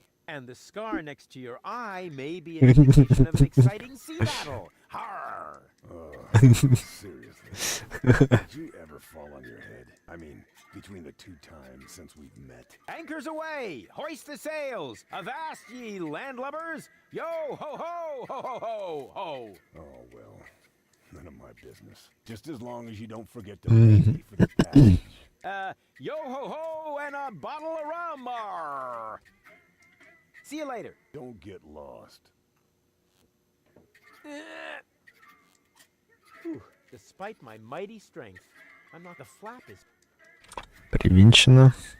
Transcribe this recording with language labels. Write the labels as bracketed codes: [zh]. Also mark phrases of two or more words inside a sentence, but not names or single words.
[en] And the scar next to your eye may be an indication of an exciting sea battle. Harr! Seriously. Did you ever fall on your head? I mean, between the 2 times since we've met. Anchors away! Hoist the sails! Avast ye landlubbers! Yo ho ho ho ho ho ho! Oh, well, none of my business. Just as long as you don't forget to pay me for the package. Yo ho ho and a bottle of rum! Arr. See you later. Don't get lost. Whew. Despite my mighty strength, I'm not. The flap is [ru] Привинчено.